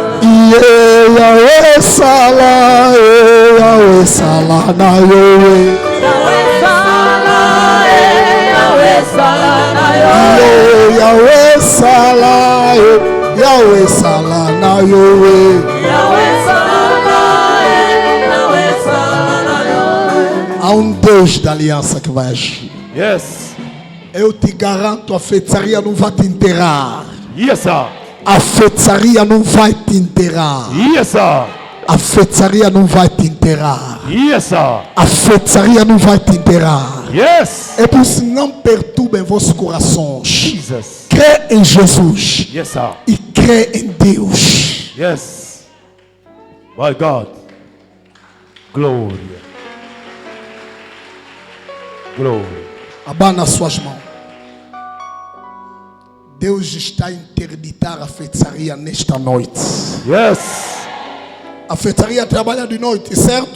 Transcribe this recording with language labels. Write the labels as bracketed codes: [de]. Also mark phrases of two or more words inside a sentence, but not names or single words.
[ln] Yahweh sala na yo. Yahweh sala na yo. Yahweh sala na yo. Yahweh sala na yo. [pt] Há um Deus da aliança que vai agir. Yes. Eu te garanto, a feitiçaria não vai te enterrar. [en] Yes, sir. [pt] A feitiçaria não vai te enterrar. [en] Yes, sir. [pt] A feitiçaria não vai te enterrar. [en] Yes, sir. [pt] A feitiçaria não vai te enterrar. Yes. É por isso, não perturbem vossos corações. Jesus. Crê em Jesus [en] Yes, sir. [pt] e crê em Deus. [en] Yes. My God. [pt] Glória. Glória. Abana suas mãos. Deus está a interditar a feitiçaria nesta noite. Yes. A feitiçaria trabalha de noite, certo?